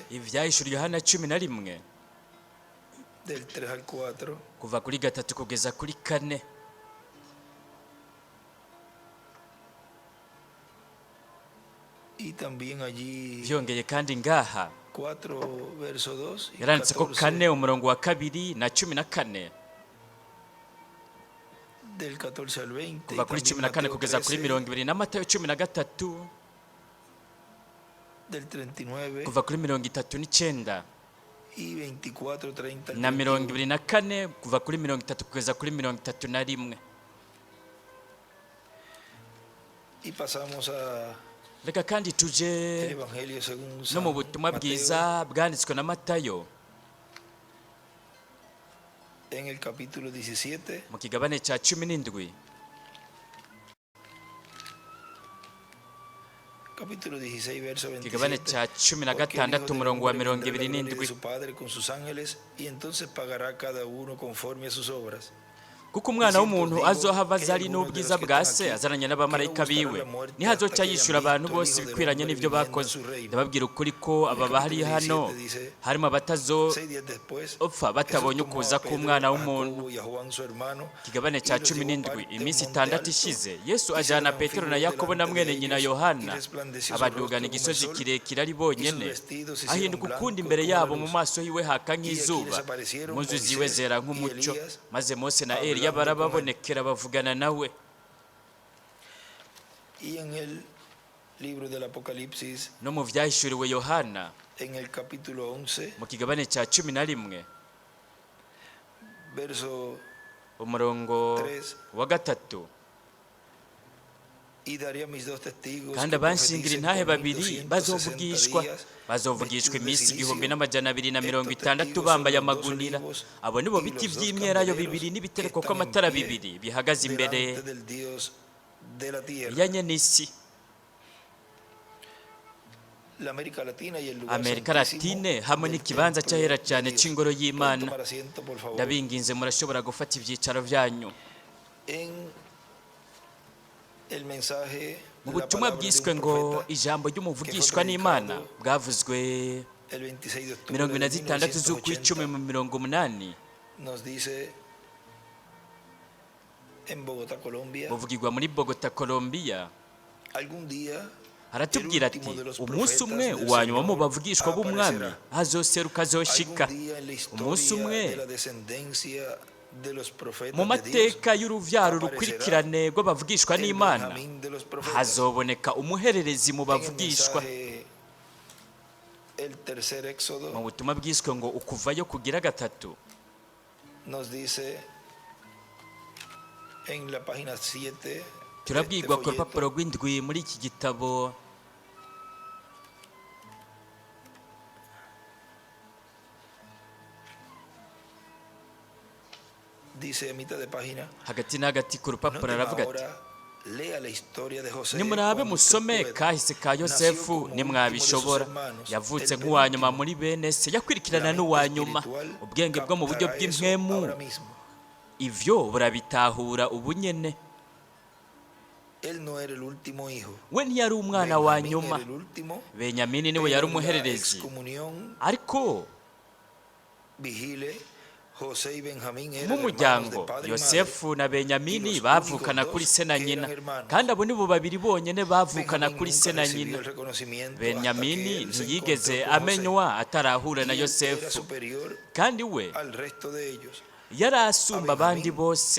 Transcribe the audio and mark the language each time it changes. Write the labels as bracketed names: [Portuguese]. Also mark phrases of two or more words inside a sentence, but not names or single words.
[Rundi] Ivyahishuriwe Yohana 11 [Spanish] del 3 al 4. [Rundi] kuva kuri 3 kugeza kuri 4. [Spanish] también allí [Rundi] byongeye kandi ngaha 4, [Spanish] verso 2 y [Rundi] yaranditse ko 14, kane umurongo wa kabiri na 14 [Spanish] del 14 al 20, [Rundi] kuva kuri [Spanish] también 14 Mateo [Rundi] kugeza kuri 13, 20 na Matayo 13 [Spanish] del 39 [Rundi] kuva kuri 39 [Spanish] y 24, 30 al [Rundi] na 31. 24 kuva kuri 30 kugeza kuri 31. [Spanish] Y pasamos a [Rundi] Reka kandi [Spanish] el [Rundi] tuje [Spanish] Evangelio según [Rundi] no [Spanish] San [Rundi] mu butumwa [Spanish] Mateo, [Rundi] bwiza bwanditswe na Matayo [Spanish] en el capítulo 17, [Rundi] mu kigabane cya 17. [Spanish] capítulo 16, verso 27. [Rundi] Kigabane cya [Spanish] Porque el Hijo 16 del [Rundi] umurongo wa [Spanish] Hombre vendrá en la gloria de [Rundi] 27. [Spanish] su Padre con sus ángeles, y entonces pagará cada uno conforme a sus obras. [Rundi] kuko umwana w'umuntu azohava azari n'ubwiza bwa se azaranye n'abamarayika biwe nihazoca yishyura abantu bose bikwiranye n'ibyo bakoze. Ndababwira ukuri ko aba bari hano harimo abatazo [Spanish] 6 días después, [Rundi] opfa batabonye [Spanish] Jesús tomó [Rundi] ukuza [Spanish] a Pedro, [Rundi] k'umwana [Spanish] a [Rundi] w'umuntu. [Spanish] Jacobo y a Juan, su hermano, [Rundi] Kigabane [Spanish] y [Rundi] cya [Spanish] los llevó 17 aparte a un [Rundi] iminsi [Spanish] monte 6 alto, [Rundi] ishize Yesu [Spanish] y se [Rundi] ajyana Petero na [Spanish] transfiguró [Rundi] Yakobo na [Spanish] delante [Rundi] mwene [Spanish] de [Rundi] nyina [Spanish] ellos, [Rundi] Yohana [Spanish] y resplandeció su [Rundi] abadugana [Spanish] rostro como [Rundi] igisozi [Spanish] el sol, [Rundi] kirekire ari [Spanish] y sus [Rundi] bonyene [Spanish] vestidos se hicieron [Rundi] ahinduka ukundi [Spanish] blancos [Rundi] imbere [Spanish] como la [Rundi] yabo mu [Spanish] luz. [Rundi] maso yiwe haka [Spanish] Y aquí [Rundi] nk'izuba [Spanish] les aparecieron [Rundi] impuzu ziwe [Spanish] Moisés [Rundi] zera [Spanish] y [Rundi] nk'umucyo [Spanish] Elías [Rundi] maze Mose na [Spanish] hablando [Rundi] Eliya [Spanish] con él. [Rundi] barababonekera bavugana nawe. [Spanish] Y en el libro del Apocalipsis, [Rundi] No mu byahishuriwe Yohana [Spanish] en el capítulo 11, [Rundi] mu kigabane cya 11 [Spanish] verso [Rundi] umurongo 3, wa 3 [Spanish] y daré a mis dos testigos [Rundi] kandi [Spanish] que [Rundi] abanshingira [Spanish] profeticen [Rundi] intahe [Spanish] por [Rundi] babiri 1260 bazovugishwa [Spanish] días, [Rundi] bazovugishwa [Spanish] vestidos de [Rundi] iminsi [Spanish] silicio. 1260 Estos [Rundi] bambaye [Spanish] testigos son los dos [Rundi] amagunira. [Spanish] olivos [Rundi] Abo nibo [Spanish] y [Rundi] biti [Spanish] los dos [Rundi] by'imyelayo [Spanish] candeleros [Rundi] bibiri n'ibitereko [Spanish] que están en [Rundi] kw'amatara [Spanish] pie [Rundi] bibiri bihagaze imbere [Spanish] delante del Dios de la tierra. [Rundi] ya nyenisi. [Spanish] La América Latina y el lugar [Rundi] Amerika [Spanish] santísimo [Rundi] Latine hamwe [Spanish] del [Rundi] n'ikibanza [Spanish] templo [Rundi] cyahera [Spanish] de [Rundi] cyane [Spanish] Dios. [Rundi] cy'ingoro [Spanish] Pueden [Rundi] y'Imana. [Spanish] tomar asiento, por favor. [Rundi] Ndabinginze murashobora gufata ibyicaro byanyu. [Spanish] En el mensaje, [Rundi] Mu [Spanish] la [Rundi] butumwa [Spanish] palabra de [Rundi] bwiswe [Spanish] un [Rundi] ngo [Spanish] profeta, [Rundi] ijambo ry'umuvugishwa n'Imana bwavuzwe [Spanish] el 26 de octubre de [Rundi] 26 z'ukwicumi 1980, mu 80 [Spanish] nos dice en Bogotá, Colombia, [Rundi] buvugirwa muri Bogota, Colombia. [Spanish] algún día [Rundi] Haratubwira ati umunsi umwe uwa nyuma mu bavugishwa b'umwami hazoseruka azoshika. [Spanish] algún día en la [Rundi] Umunsi [Spanish] historia [Rundi] umwe [Spanish] de la descendencia de los profetas [Rundi] mu [Spanish] de Dios, [Rundi] mateka y'uruvyaro rukurikirane rw'abavugishwa [Spanish] el [Rundi] n'Imana [Spanish] Benjamín de los profetas. [Rundi] hazoboneka umuhererezi mu [Spanish] En el [Rundi] bavugishwa. [Spanish] mensaje, el tercer [Rundi] Mu [Spanish] éxodo [Rundi] butumwa bwiswe ngo ukuvayo kugira gatatu [Spanish] nos dice en la página 7 [Rundi] turabwirwa ku rupapuro rw'indwi muri iki gitabo [Spanish] dice a mitad de página, [Rundi] hagati na hagati ku [Spanish] no [Rundi] rupapuro [Spanish] tema [Rundi] aravuga ati [Spanish] ahora, lea la historia de José [Rundi] nimurabe [Spanish] cuando usted [Rundi] musome [Spanish] pueda. [Rundi] kahise ka Yosefu nimwabishobora. Yavutse nk'uwa nyuma muri bene se yakurikirana n'uwa nyuma. Ubwenge bwo mu buryo bw'impwemu ivyo burabitahura ubunyene. [Spanish] Él no era el último hijo. [Rundi] We ntiyari umwana wa Benjamín nyuma. [Spanish] era el último, [Rundi] Benyamini niwe yari [Spanish] pero en la [Rundi] umuhererezi. [Spanish] excomunión [Rundi] Ariko [Spanish] vigile, José y Benjamín eran [Rundi] mu [Spanish] hermanos de [Rundi] muryango [Spanish] padre y [Rundi] Yosefu na Benyamini bavukana kuri se na nyina, kandi abo nibo babiri bonyene bavukana kuri se na nyina. Benyamini ntiyigeze amenywa atarahura na Yosefu, kandi we yari asumba abandi bose.